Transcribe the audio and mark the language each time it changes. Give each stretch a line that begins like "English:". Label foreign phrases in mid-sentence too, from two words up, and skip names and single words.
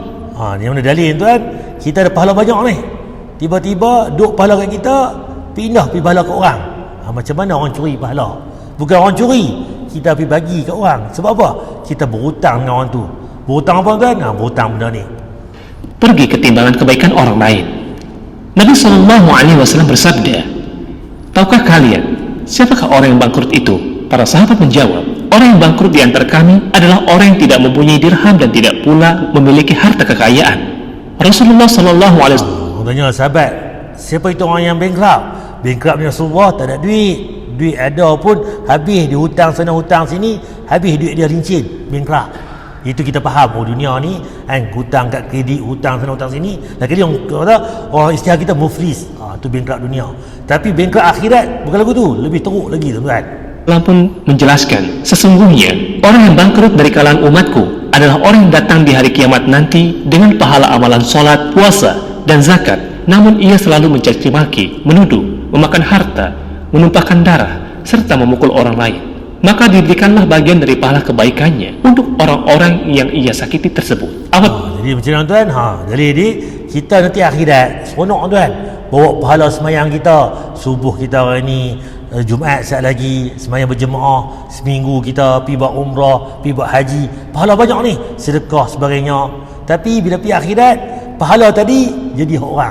Malay: Ni mana dalil tuan? Kita ada pahala banyak ni. Tiba-tiba duk pahala kat kita, pindah pergi pahala kat orang. Macam mana orang curi pahala? Bukan orang curi, kita pergi bagi kat orang. Sebab apa? Kita berhutang dengan orang tu. Berhutang apa tuan? Berhutang benda ni. Pergi ke timbangan kebaikan orang lain.
Indonesian: Nabi SAW bersabda, tahukah kalian siapakah orang yang bangkrut itu? Para sahabat menjawab, orang yang bangkrut di antara kami adalah orang yang tidak mempunyai dirham dan tidak pula memiliki harta kekayaan.
Malay: Rasulullah SAW Tanya sahabat, siapa itu orang yang bankrupt? Bankrupt ni Rasulullah, tak ada duit. Duit ada pun habis, dia hutang sana hutang sini, habis duit dia rincin, bankrupt. Itu kita faham, dunia ni kan, hutang kat kredit, hutang sana hutang sini. Lagi orang kata, orang istilah kita muflis, tu bankrupt dunia. Tapi bankrupt akhirat bukan lagu tu, lebih teruk lagi tuan-tuan. Allah pun menjelaskan,
Indonesian: sesungguhnya orang yang bangkrut dari kalangan umatku adalah orang yang datang di hari kiamat nanti dengan pahala amalan solat, puasa, dan zakat, namun ia selalu mencaci maki, menuduh, memakan harta, menumpahkan darah, serta memukul orang lain. Maka diberikanlah bagian dari pahala kebaikannya untuk orang-orang yang ia sakiti tersebut.
Malay: Jadi macam mana tuan? Jadi kita nanti akhirat seronok tuan, bawa pahala semayang kita, subuh kita hari ni, Jumaat sekejap lagi, semayang berjemaah, seminggu kita pergi buat umrah, pergi buat haji, pahala banyak ni, sedekah sebagainya. Tapi bila pergi akhirat, pahala tadi jadi hak orang.